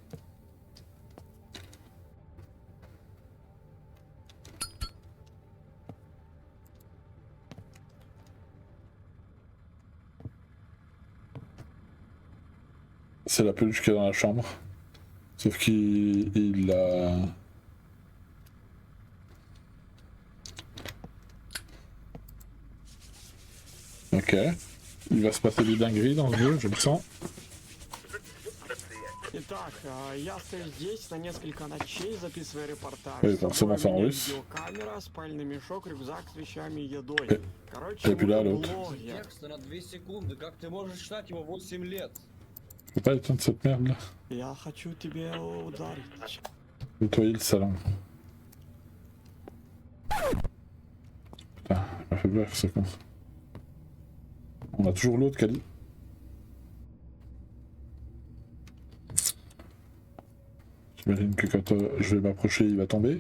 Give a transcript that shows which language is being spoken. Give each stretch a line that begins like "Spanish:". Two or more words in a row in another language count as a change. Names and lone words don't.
French: C'est la peluche qu'il y a dans la chambre. Sauf qu'il a... Ok. Il va se passer des dingueries dans ce jeu, je le sens.
Russian: Итак, я стою здесь на несколько ночей, записывая репортаж.
French: Oui,
Russian: С
French: forcément,
Russian: собой
French: c'est
Russian: у
French: en
Russian: меня
French: russe.
Russian: видеокамера, спальный мешок, рюкзак с вещами и едой.
French: Et
Russian: Короче,
French: puis là,
Russian: буду
French: l'autre.
Russian: блогер. Текста на 2 секунды. Как ты можешь читать его 8 лет?
French: Je peux pas éteindre cette merde là.
Russian: Я хочу тебе ударить.
French: Nettoyer le salon. Putain, il m'a fait peur ce con. On a toujours l'autre, Kali. J'imagine que quand je vais m'approcher, il va tomber.